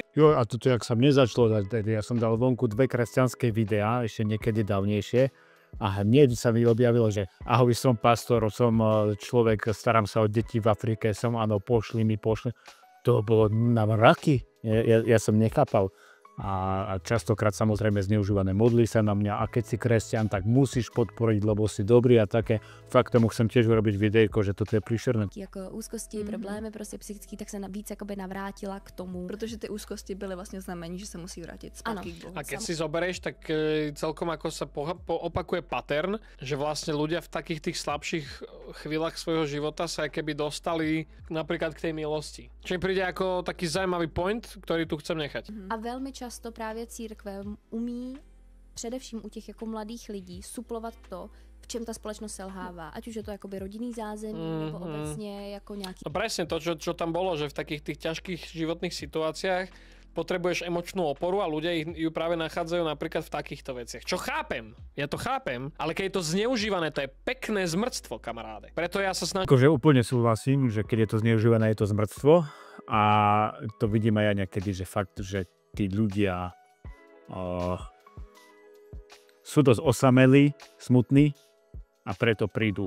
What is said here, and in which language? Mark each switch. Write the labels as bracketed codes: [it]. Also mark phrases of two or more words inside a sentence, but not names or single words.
[sk] Jo, a toto, jak sa mne začalo, ja som dal vonku 2 kresťanské videá, ešte niekedy dávnejšie, a hneď sa mi objavilo, že ahoj, som pastor, som človek, starám sa o deti v Afrike, pošli. To bolo na mraky, ja som nechápal. A častokrát samozrejme zneužívané, modlí sa na mňa a keď si kresťan, tak musíš podporiť, lebo si dobrý a také. Fakt tomu chcem tiež urobiť videjko, že toto je príšerné. [cs] Jako úzkosti, problémy prostě psychický, tak se víc jakoby navrátila k tomu. Protože ty úzkosti byly vlastně znamení, že se musí vrátit zpátky k Bohu. [sk] A keď si zoberieš, tak celkom ako sa opakuje pattern, že vlastne ľudia v takých tých slabších chvíľach svojho života sa keby dostali napríklad k tej milosti. Čiže príde ako taký zaujímavý point, ktorý tu chcem nechať. [cs] A velmi často právě církve umí především u těch jako mladých lidí suplovat to, v čem ta společnost selhává. Ať už je to jakoby rodinný zázemí, nebo obecně jako nějaký... [sk] No presne to, čo tam bolo, že v takých tých ťažkých životných situáciách potrebuješ emočnú oporu a ľudia ju práve nachádzajú napríklad v takýchto veciach. Čo chápem, ja to chápem, ale keď je to zneužívané, to je pekné zmrctvo, kamaráde. Preto ja sa snažím... Akože úplne súhlasím, že keď je to zneužívané, je to zmrctvo a to vidím aj ja niekedy, že fakt, že tí ľudia sú dosť osamelí, smutní a preto prídu.